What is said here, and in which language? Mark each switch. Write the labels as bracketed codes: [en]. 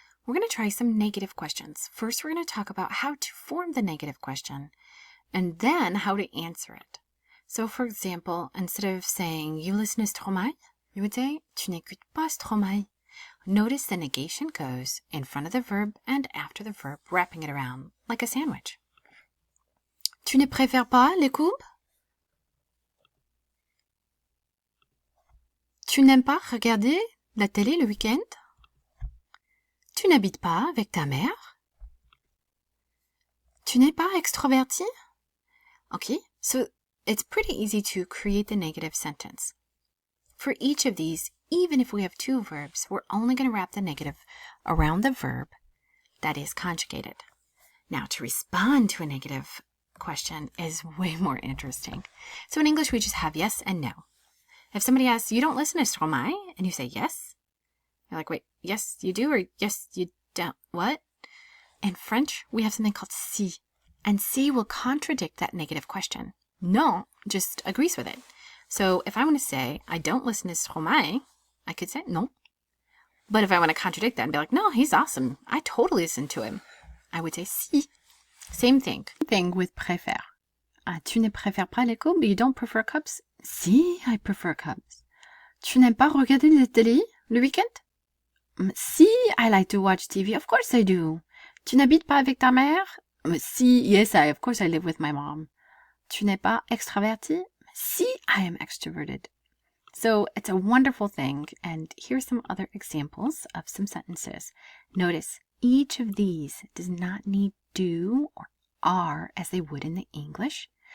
[en] We're going to try some negative questions. First, we're going to talk about how to form the negative question, and then how to answer it. So, for example, instead of saying, you listen to Stromae, you would say, [fr] tu n'écoutes pas Stromae. [en] Notice the negation goes in front of the verb and after the verb, wrapping it around like a sandwich. [fr] Tu ne préfères pas les coupes? Tu n'aimes pas regarder la télé le week-end? Tu n'habites pas avec ta mère? Tu n'es pas extroverti? [en] Okay, so it's pretty easy to create the negative sentence. For each of these, even if we have two verbs, we're only going to wrap the negative around the verb that is conjugated. Now, to respond to a negative question is way more interesting. So in English, we just have yes and no. If somebody asks, you don't listen to Stromae, and you say yes, you're like, wait, yes, you do, or yes, you don't, what? In French, we have something called si. And si will contradict that negative question. No just agrees with it. So if I want to say, I don't listen to Stromae, I could say no. But if I want to contradict that and be like, no, he's awesome, I totally listen to him, I would say si. Same thing. Thing with préfère. [fr] Tu ne préfères pas les coupes? [en] You don't prefer cups? Si, I prefer cups. [fr] Tu n'aimes pas regarder la télé le week-end? [en] Si, I like to watch TV. Of course I do. [fr] Tu n'habites pas avec ta mère? [en] Si, yes, of course I live with my mom. [fr] Tu n'es pas extraverti? [en] Si, I am extroverted. So it's a wonderful thing, and here's some other examples of some sentences. Notice, each of these does not need do or are as they would in the English.